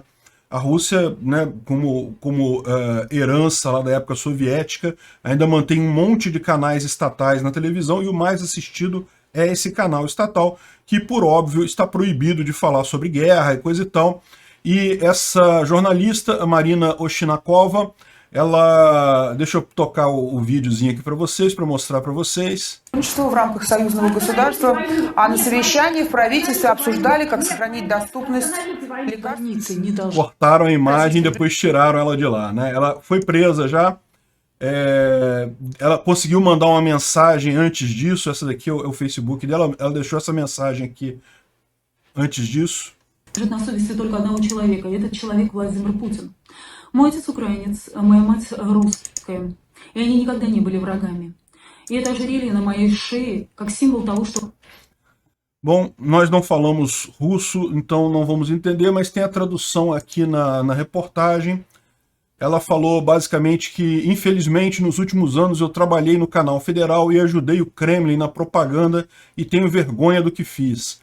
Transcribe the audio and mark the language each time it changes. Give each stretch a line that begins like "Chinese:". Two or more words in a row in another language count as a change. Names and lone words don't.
Portuguese: A Rússia, né, como herança lá da época soviética, ainda mantém um monte de canais estatais na televisão e o mais assistido é esse canal estatal, que por óbvio está proibido de falar sobre guerra e coisa e tal. E essa jornalista, a Marina Oshnikova, ela... Deixa eu tocar o videozinho aqui para mostrar para vocês.
Russian: В рамках союзного государства, а на совещании в правительстве обсуждали, как сохранить доступность лекарств.
Portuguese: Cortaram a imagem e depois tiraram ela de lá, né? Ela foi presa já. Ela conseguiu mandar uma mensagem antes disso. Essa daqui é o Facebook dela. Ela deixou essa mensagem aqui antes disso.
Russian: На совести только одного человека, и этот человек Владимир Путин. Мой отец украинец, моя мать русская, и они никогда не были врагами. И это ожерелье на моей шее как символ того, что...
Portuguese: Bom, nós não falamos russo, então não vamos entender, mas tem a tradução aqui na reportagem. Ela falou basicamente que, infelizmente, nos últimos anos eu trabalhei no canal federal e ajudei o Kremlin na propaganda e tenho vergonha do que fiz.